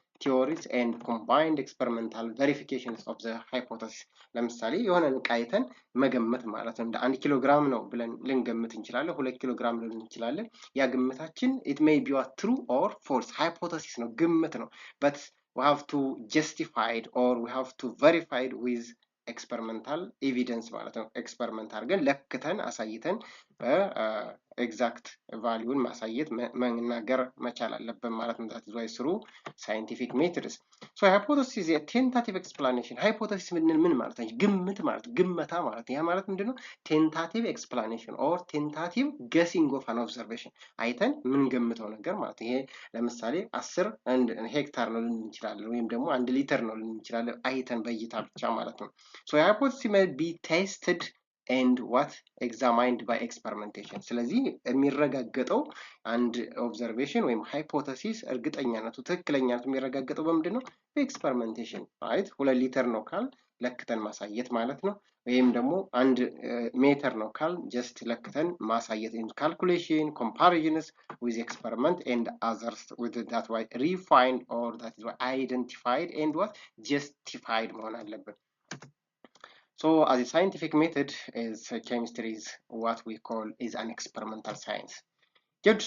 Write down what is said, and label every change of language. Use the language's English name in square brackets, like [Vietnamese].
[English] theories and combined experimental verifications of the hypothesis [Amharic] ለምሳሌ የሆነን ዕቃ አይተን መገመት ማለት ነው። እንደ 1 ኪሎ ግራም ነው ብለን ልንገምት እንችላለን። 2 ኪሎ ግራም ልንል እንችላለን። [English] ያ ግምታችን it may be a true or false hypothesis ነው፣ ግምት ነው። but we have to justify it or we have to verify it with [Amharic] experimental evidence ማለት ነው። ኤክስፐሪመንት አድርገን ለክተን አሳይተን ኤግዛክት ቫልዩን ማሳየት መናገር መቻል አለብን ማለት ነው። [English] that is why through scientific methods. so hypothesis is a tentative explanation. [Amharic] hypothesis ምን ማለት ነው? ግምት ማለት ግመታ ማለት ያ ማለት ምንድነው? [English] tentative explanation or tentative guessing of an observation [Amharic] አይተን ምን ገምተው ነገር ማለት ይሄ ለምሳሌ 10 ሄክታር ነው ልንል እንችላለን፣ ወይም ደግሞ 1 ሊትር ነው ልንል እንችላለን አይተን በእይታ ብቻ ማለት ነው። [English] so hypothesis may be tested and what examined by experimentation. [Amharic] ስለዚህ የሚረጋገጠው አንድ ኦብዘርቬሽን ወይም ሃይፖቴሲስ እርግጠኛነቱ ትክክለኛነቱ የሚረጋገጠው በምንድነው? በኤክስፐሪመንቴሽን ራይት። 2 ሊትር ነው ካል ለክተን ማሳየት [English] ማለት ነው። ወይም ደግሞ 1 ሜትር ነው ካል ጀስት ለክተን ማሳየት in calculation comparisons with experiment and others with that way refined or that is identified and what justified መሆን አለበት። So as a scientific method is chemistry is what we call is an experimental science. Good.